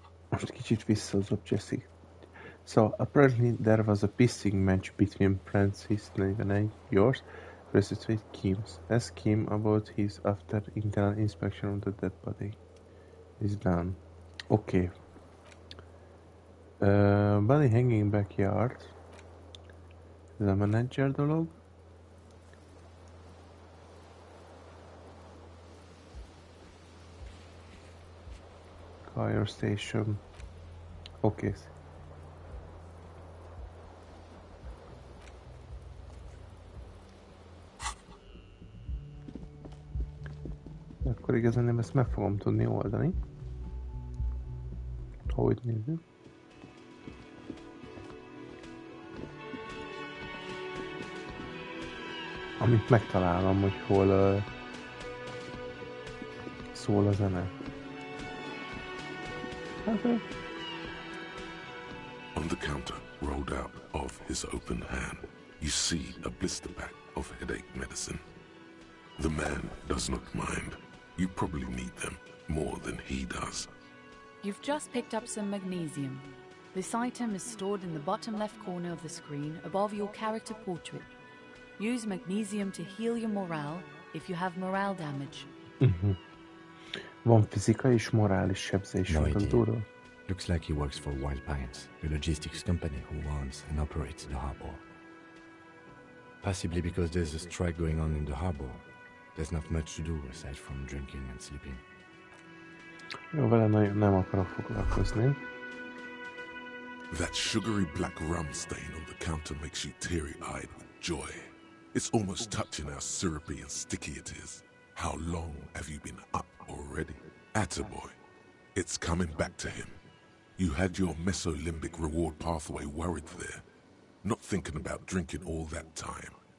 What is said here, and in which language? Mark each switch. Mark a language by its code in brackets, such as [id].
[hu] Most kicsit visszahozott Jesse. [en] So, apparently there was a pissing match between Francis, 49, yours, versus Kim's. Ask Kim about his after internal inspection of the dead body is done. Okay. Body hanging backyard. [hu] Ez a manager dolog. [en] Fire station. Okay. [hu] Akkor igazán ezt meg fogom tudni oldani. Hogy nézzük. Amit megtalálom, hogy hol szól a zene. [en] On the counter, rolled out of his open hand, you see a blister pack of headache medicine. The man does not mind. You probably need them more than he does. You've just picked up some magnesium. This item is stored in the bottom left corner of the screen above your character portrait. Use magnesium to heal your morale if you have morale damage. [hu] Van fizikai és morális sebzés. [en] No idea. Looks like he works for Wild Pines, the logistics company who owns and operates the harbor. Possibly because there's a strike going on in the harbor. There's not much to do aside from drinking and sleeping. [hu] Jó, vele nem akarok foglalkozni. [en] That sugary black rum stain on the counter makes you teary-eyed with joy. It's almost touching how syrupy and sticky it is. How long have you been up already? Attaboy. It's coming back to him. You had your mesolimbic reward pathway worried there, not thinking about drinking all that time.